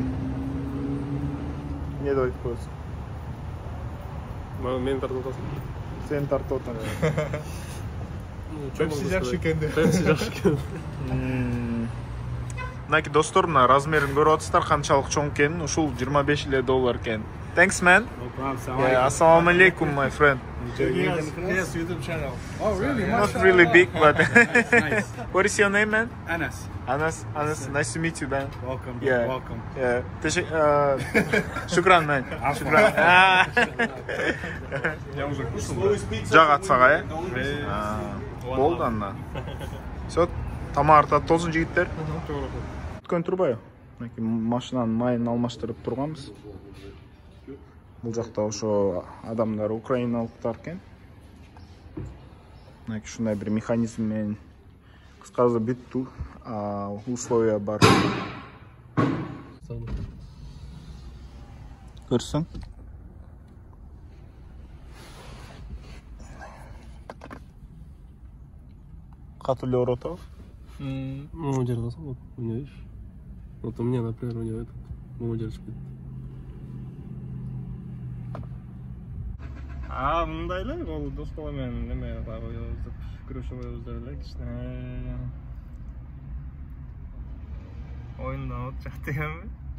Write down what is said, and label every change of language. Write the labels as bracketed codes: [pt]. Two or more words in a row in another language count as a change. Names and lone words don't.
[ky] Не деп айтып коесуң? Мени тартып атасың. Сени тартып атам. Пепси жакшы экен деп. Пепси жакшы экен. Мынакей достор, мына размерин көрүп атасыздар, канчалык чоң экенин. Ушул $25 экен. [en] Thanks, man. No problem. Yeah, [ar] السلام عليكم, [en] my friend. Yes, YouTube channel. Oh, really? Not really big, but Nice. what is your name, man? Anas. Anas, nice to meet you, man. Welcome. Yeah. Welcome. Yeah. Шукран, man. Шукран. [ru] Я уже кушал. [ky] Жак атсага, э? Болду анда. Все, тамак тартып болсун, жигиттер. Өткөн турбайбы? Мынакей машинанын майын алмаштырып турганбыз. Бул жакта ошо адамдар украиналыктар экен. Мынакей ушундай бир механизм менен кыскасы бүттү, условия бар. Көрсөң? Катуу эле оротобу? [ru] Ну, держался, вот, у меня, видишь? Вот у меня, например, у него этот, удержки. [ky] Мындай эле бул дос бала менен неме деп күрөшүп өздөрү эле кичине оюнданып жакты экенби?